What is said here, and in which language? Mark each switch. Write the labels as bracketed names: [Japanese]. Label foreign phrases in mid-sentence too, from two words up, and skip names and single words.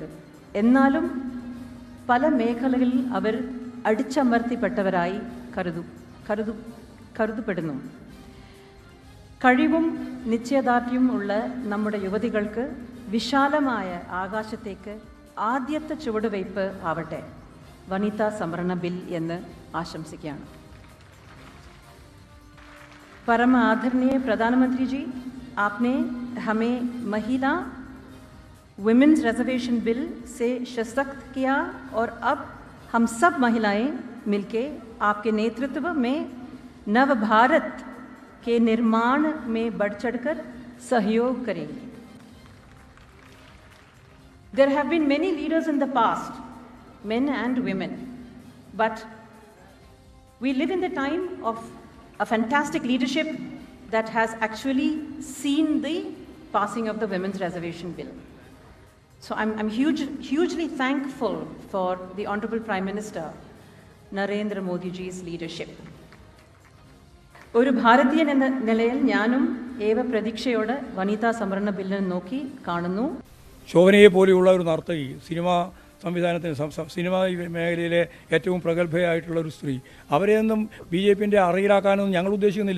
[Malayalam] എന്നാലും പല മേഖലകളിൽ അവർ അടിച്ചമർത്തിപ്പെട്ടവരായി കരുതപ്പെടുന്നു. കഴിവും നിശ്ചയദാർഢ്യവും ഉള്ള നമ്മുടെ യുവതികൾക്ക് വിശാലമായ ആകാശത്തേക്ക് ആദ്യത്തെ ചുവടുവയ്പ് ആവട്ടെ വനിതാ സംവരണ ബിൽ എന്ന് ആശംസിക്കുകയാണ്. [Hindi] परम आदरणीय प्रधानमंत्री जी, आपने हमें महिला विमेंस रिजर्वेशन बिल से सशक्त किया और अब हम सब महिलाएं मिलके आपके नेतृत्व में नव भारत के निर्माण में बढ़ चढ़कर सहयोग करेंगे. [English] There have been many leaders in the past, men and women, but we live in the time of a fantastic leadership that has actually seen the passing of the Women's Reservation Bill. So I'm hugely thankful for the Honorable Prime Minister Narendra Modi ji's leadership. [Malayalam] ഒരു ഭാരതീയൻ എന്ന നിലയിൽ ഞാനും ഏവ പ്രതീക്ഷയോടെ വനിതാ സംവരണ ബില്ലിനെ നോക്കി കാണുന്നു. ശോഭനയെ പോലെയുള്ള ഒരു നർത്തകി, സിനിമാ മേഖലയിലെ ഏറ്റവും പ്രഗത്ഭയായിട്ടുള്ള ഒരു സ്ത്രീ, അവരെയൊന്നും BJPൻ്റെ അറയിലാക്കാനൊന്നും ഞങ്ങൾ ഉദ്ദേശിക്കുന്നില്ല.